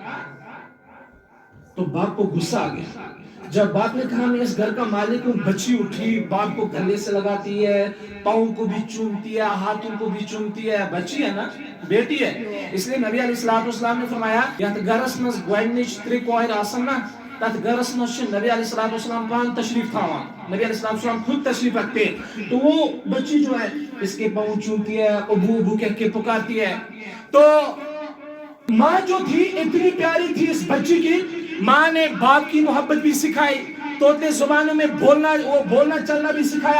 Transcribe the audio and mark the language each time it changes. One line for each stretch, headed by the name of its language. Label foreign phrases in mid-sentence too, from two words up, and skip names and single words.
Urdu: تو باپ کو غصہ آ گیا۔ جب باپ نے کہا میں اس گھر کا مالک ہوں، بچی اٹھی، باپ کو گلے سے لگاتی ہے، پاؤں کو بھی چومتی ہے، ہاتھوں کو بھی چومتی ہے، بچی ہے نا، بیٹی ہے۔ اس لیے نبی علیہ السلام نے فرمایا یا تو
Kashmiri: گھرس مز گوڈنچ 3 کوئر آسن نا، تات گرس مز نبی علیہ السلام پان تشریف تھاوان،
Urdu: نبی علیہ السلام خود تشریف رکھتے، تو وہ بچی جو ہے اس کے پاؤں چومتی ہے، ابو ابو کہہ کے پکارتی ہے. تو ماں جو تھی اتنی پیاری تھی اس بچی کی، ماں نے باپ کی محبت بھی سکھائی، طوطے زبانوں میں بولنا چلنا بھی سکھایا.